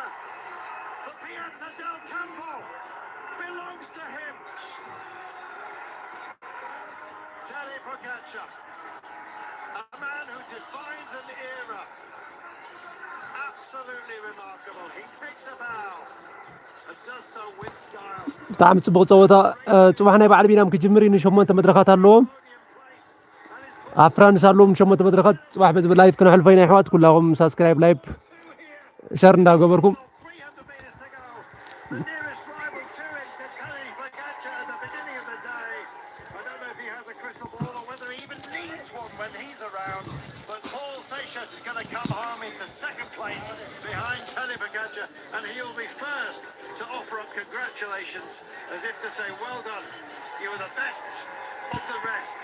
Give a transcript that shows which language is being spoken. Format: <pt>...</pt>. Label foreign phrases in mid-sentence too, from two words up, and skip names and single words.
<en>The Piazza del Campo belongs to him. Tadej Pogacar, a man who defines an era. Absolutely remarkable. He takes a bow and does so with style.</en> <ti>ብጣዕሚ ፅቡቅ ፀወታ ፅባሕ ናይ በዓል ቢናም ክጅምር እዩ ን8 መድረኻት ኣለዎም ኣብ ፍራንስ ኣለዎም 8 መድረኻት ፅባሕ በዚ ላይቭ ክነሕልፎ ኢና ኣሕዋት ኩላኹም</ti> <en>subscribe live share</en> <ti>እንዳገበርኩም</ti> <en>The nearest rival to it said Tadej Pogacar at the beginning of the day. I don't know if he has a crystal ball or whether he even needs one when he's around. But Paul Seychelles is going to come home into second place behind Tadej Pogacar, and he'll be first to offer up congratulations, as if to say, well done, you were the best of the rest.</en>